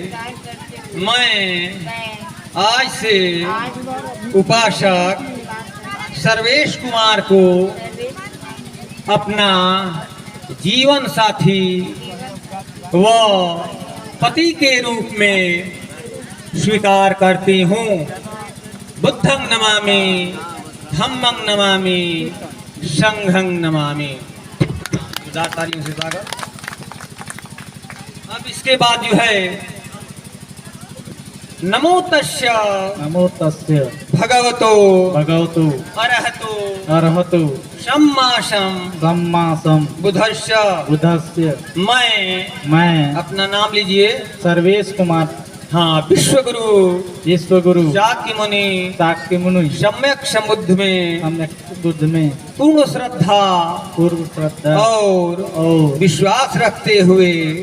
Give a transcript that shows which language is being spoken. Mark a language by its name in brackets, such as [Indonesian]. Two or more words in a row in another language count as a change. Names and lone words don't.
[Hindi] मैं आज से उपासक सर्वेश कुमार को अपना जीवन साथी व पति के रूप में स्वीकार करती हूँ। [Pali] बुद्धं नमामि, धम्मं नमामि, संघं नमामि। [Hindi] तालियों से स्वागत। अब इसके बाद जो है [Pali] नमो तस्य भगवतो अरहतो सम्मा बुद्धस्य। [Hindi] मैं अपना नाम लीजिए। सर्वेश कुमार। हाँ, विश्वगुरु शाक्य मुनि सम्यक संबुद्ध में पूर्ण श्रद्धा और विश्वास रखते हुए